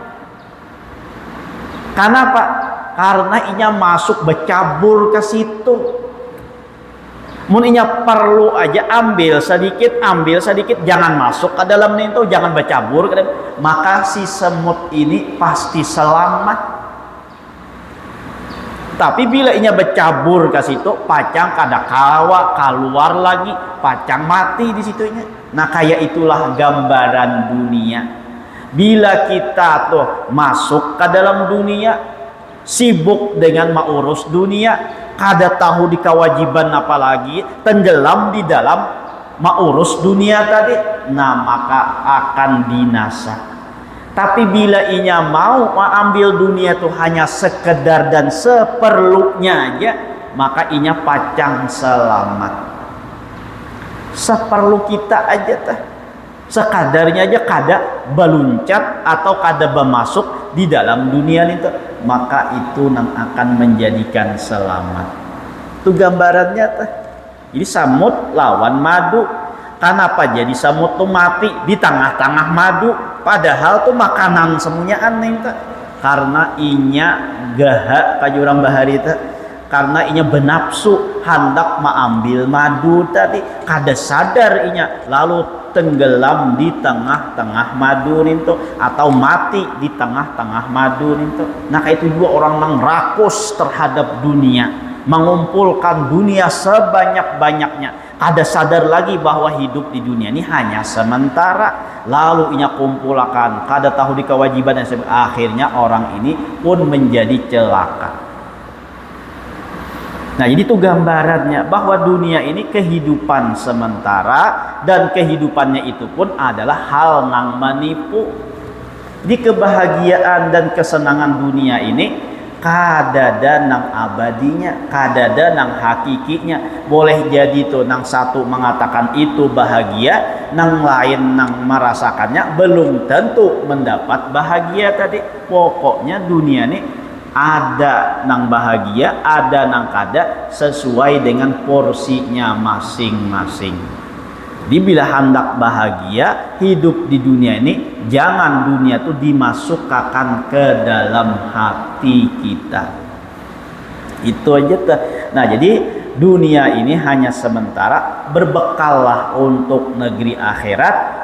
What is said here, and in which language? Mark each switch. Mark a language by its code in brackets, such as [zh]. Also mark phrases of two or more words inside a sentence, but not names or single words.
[bjn] kenapa karena inya masuk bercabur ke situ mun inya perlu aja ambil sedikit jangan masuk ke dalam itu jangan bercabur ke dalam maka si semut ini pasti selamat. Tapi bila inya bercabur ke situ pacang kada kawa keluar lagi pacang mati di situnya. Nah kayak itulah gambaran dunia. Bila kita tuh masuk ke dalam dunia sibuk dengan mengurus dunia kada tahu di kewajiban apalagi tenggelam di dalam mengurus dunia tadi nah maka akan binasa. Tapi bila inya mau mengambil dunia itu hanya sekedar dan seperlunya aja maka inya pacang selamat. Seperlu kita aja tah sekadarnya aja kada beluncat atau kada bermasuk di dalam dunia itu maka itu yang akan menjadikan selamat. Itu gambarannya tah. Jadi samut lawan madu. Kenapa jadi samut tuh mati di tengah-tengah madu padahal tuh makanan semuanya aneh tah. Karena inya gahak kajurang bahari tah. Karena inya benapsu hendak mengambil madu tadi kada sadar inya lalu tenggelam di tengah-tengah madu itu atau mati di tengah-tengah madu itu. Nah kayak itu juga orang yang rakus terhadap dunia mengumpulkan dunia sebanyak-banyaknya kada sadar lagi bahwa hidup di dunia ini hanya sementara lalu inya kumpulkan kada tahu di kewajiban dan akhirnya orang ini pun menjadi celaka. Nah jadi itu gambarannya bahwa dunia ini kehidupan sementara dan kehidupannya itu pun adalah hal nang menipu. Di kebahagiaan dan kesenangan dunia ini kadada nang abadinya, kadada nang hakikinya. Boleh jadi tuh nang satu mengatakan itu bahagia, nang lain nang merasakannya belum tentu mendapat bahagia tadi. Pokoknya dunia ini ada nang bahagia, ada nang kada sesuai dengan porsinya masing-masing. [id] Bila hendak bahagia hidup di dunia ini, jangan dunia itu dimasukkan ke dalam hati kita. [bjn] Itu aja tuh. [id] Nah jadi dunia ini hanya sementara, berbekallah untuk negeri akhirat.